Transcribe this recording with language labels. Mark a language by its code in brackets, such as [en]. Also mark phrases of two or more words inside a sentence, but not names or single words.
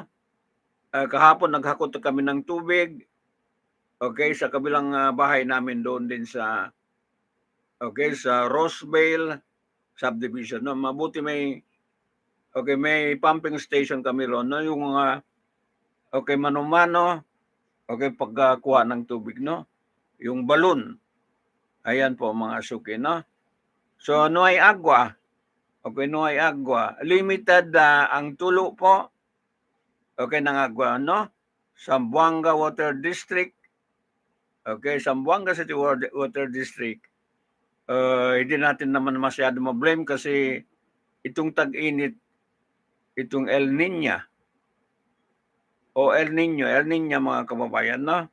[tl] Kahapon naghakot kami ng tubig, okay, sa kabilang bahay namin doon din sa, okay, sa Roseville subdivision, no? Mabuti may pumping station kami roon, no? Yung mano-mano, okay, pagkuha ng tubig, no? Yung balon, ayan po mga suki, no? So, [cbk] no hay agua, okay, no hay agua. [tl] Limited ang tulo po, okay, ng agua, no? Zamboanga Water District, okay, Zamboanga City Water District. Hindi natin naman masyado ma-blame kasi itong tag-init, itong El Niña mga kababayan, no?